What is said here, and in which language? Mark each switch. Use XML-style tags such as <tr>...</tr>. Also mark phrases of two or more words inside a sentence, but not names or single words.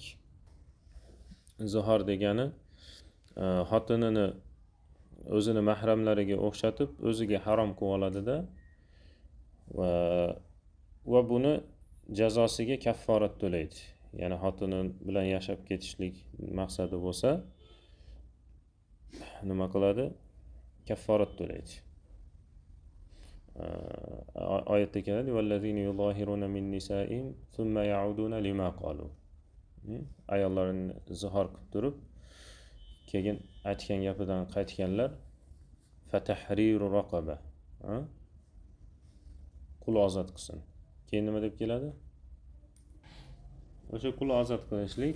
<uz>Zihor degani xotinini o'zini mahramlariga o'xshatib o'ziga harom qilib oladida va buni jazosiga kafforat to'laydi. Ya'ni xotini bilan yashab ketishlik maqsadi bo'lsa, nima qiladi? Kafforat to'laydi. Oyatda keladi:</uz> <ar>"والذين يظاهرون من نساء ثم يعودون لما قالوا."</ar> <uz>Ayollarni zihor qilib turib, keyin aytgan gapidan qaytganlar</uz> <ar>فتحرير رقبة.</ar> <uz>Qul ozod qilsin. Keyin nima deb keladi? O'sha qul ozod qilishlik.</uz>